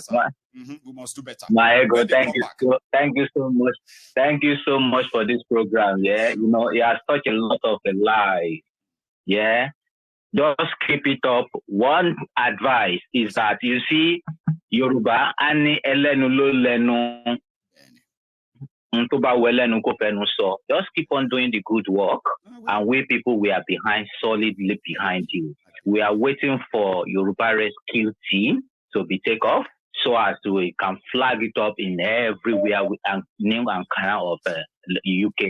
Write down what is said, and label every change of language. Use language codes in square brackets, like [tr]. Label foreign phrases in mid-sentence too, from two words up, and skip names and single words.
[en] We must do better. My ego, thank you so much. Thank you so much for this program. Yeah, it has touched a lot of the lives. Yeah, just keep it up. One advice is that you see, Yoruba [yo] ani elenu lo lenu. [en] Just keep on doing the good work, and we people we are solidly behind you. We are waiting for Yoruba rescue team to be take off so as we can flag it up in everywhere and name and canal of the UK.